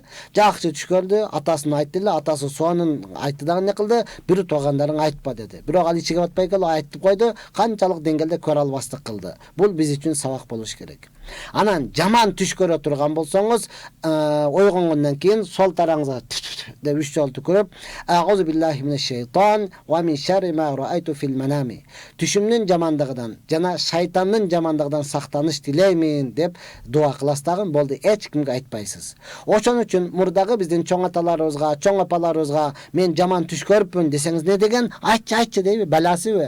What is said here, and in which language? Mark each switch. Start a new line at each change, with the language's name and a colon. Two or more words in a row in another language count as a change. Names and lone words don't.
Kyrgyz: Жакшы түш көрдү, атасына айтты эле, атасы сонун айтты дагы не кылды? Бир туугандарың айтпа деди. Бирок ал ичиге батпай келип айтып койду, канчалык деңгээлде көрө албастык кылды. Бул биз үчүн сабак болуш керек. Анан жаман түш көрө турган болсоңуз, ойгонгондон кийин сол тараңызга деп 3 жолу түкүрүп,
Arabic: أعوذ بالله من الشيطان ومن شر ما رأيت في المنام.
Kyrgyz: Түшүмдүн жамандыгынан жана шайтандын жамандыгынан сактаныш тилеймин деп дуа кыласыз дагы, болду, эч кимге айтпайсыз. Ошон үчүн мурдагы биздин чоң аталарыбызга, чоң апаларыбызга мен жаман түш көрүпмүн десеңиз не деген? Айтчы дейби, баласыбы?